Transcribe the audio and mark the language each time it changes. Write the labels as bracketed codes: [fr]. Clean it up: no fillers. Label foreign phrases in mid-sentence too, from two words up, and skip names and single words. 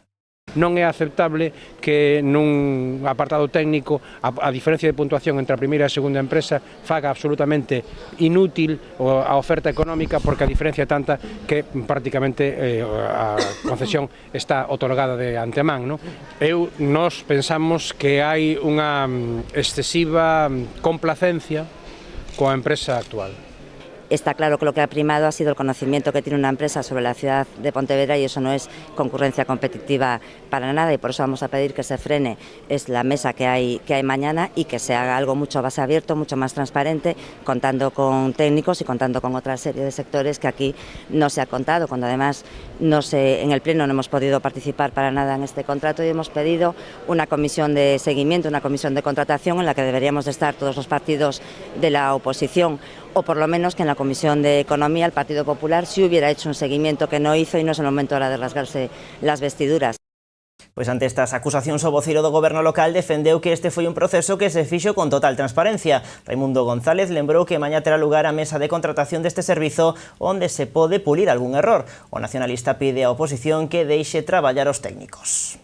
[gl] Non é aceptable que nun apartado técnico a diferencia de puntuación entre a primeira e a segunda empresa faga absolutamente inútil a oferta económica, porque a diferencia é tanta que prácticamente a concesión está otorgada de antemán. Nós pensamos que hai unha excesiva complacencia coa empresa actual. [es] Está claro que lo que ha primado ha sido el conocimiento que tiene una empresa sobre la ciudad de Pontevedra y eso no es concurrencia competitiva para nada, y por eso vamos a pedir que se frene la mesa que hay mañana y que se haga algo mucho más abierto, mucho más transparente, contando con técnicos y contando con otra serie de sectores que aquí no se ha contado, cuando además en el Pleno no hemos podido participar para nada en este contrato y hemos pedido una comisión de seguimiento, una comisión de contratación en la que deberíamos de estar todos los partidos de la oposición, o por lo menos que en la Comisión de Economía el Partido Popular sí hubiera hecho un seguimiento que no hizo y no es el momento ahora de rasgarse las vestiduras. [gl] Pois ante estas acusacións, o voceiro do goberno local defendeu que este foi un proceso que se fixo con total transparencia. Raimundo González lembrou que mañá terá lugar a mesa de contratación deste servizo onde se pode pulir algún error. O nacionalista pide á oposición que deixe traballar os técnicos.